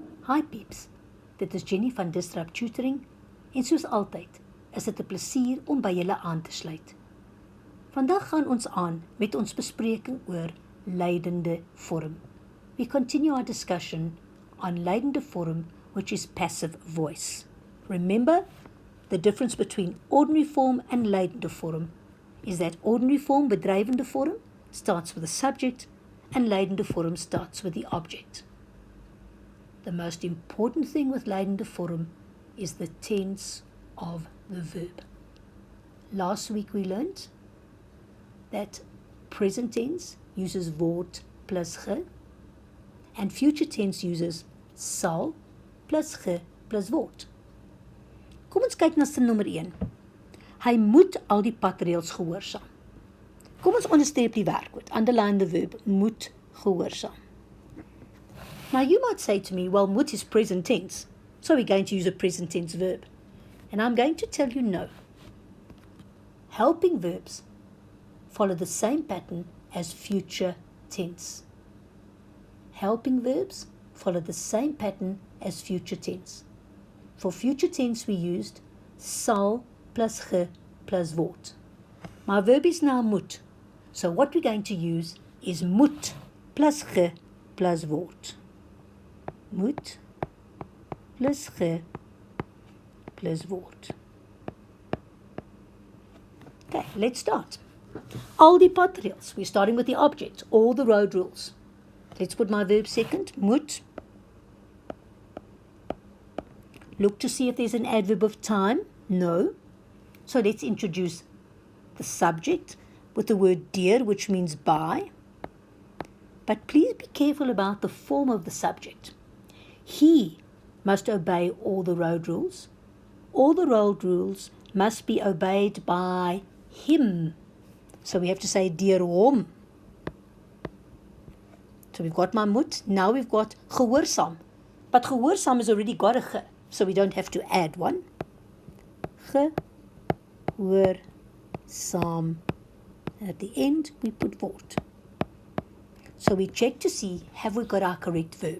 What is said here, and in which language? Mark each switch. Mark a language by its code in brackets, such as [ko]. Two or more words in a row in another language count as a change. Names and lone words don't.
[en] Hi peeps, [af] dit is Jenny van Disrupt Tutoring en soos altyd is dit 'n plesier om by julle aan te sluit. Vandag gaan ons aan met ons bespreking oor leidende vorm. [en] We continue our discussion on [af] leidende vorm, [en] which is passive voice. Remember, the difference between ordinary form and [af] leidende vorm [en] is that ordinary form, [af] bedryvende vorm, [en] starts with the subject and [af] leidende vorm [en] starts with the object. The most important thing with [af] leidende vorm [en] is the tense of the verb. Last week we learned that present tense uses [af] word plus ge [en] and future tense uses [af] sal plus ge plus word. Kom ons kyk na sin nommer 1. Hy moet al die padreëls gehoorsaam. Kom ons onderstreep die werkwoord. [en] Underline the verb. [af] Moet gehoorsaam. [en] Now you might say to me, well, moet is present tense, so we're going to use a present tense verb. And I'm going to tell you no. Helping verbs follow the same pattern as future tense. Helping verbs follow the same pattern as future tense. For future tense we used [af] sal plus ge plus word. [en] My verb is now moet. So what we're going to use is [af] moet plus ge plus word. Moet plus ge plus word. [en] Okay, let's start. [af] Al die padreëls. [en] We're starting with the object. All the road rules. Let's put my verb second. Moet. Look to see if there's an adverb of time. No. So let's introduce the subject with the word deur, which means by. But please be careful about the form of the subject. He must obey all the road rules. All the road rules must be obeyed by him. So we have to say [af] deur hom. [en] So we've got my moet. Now we've got gehoorsaam. But gehoorsaam has already got a ge, so we don't have to add one. Gehoorsaam. And at the end, we put word. So we check to see, have we got our correct verb?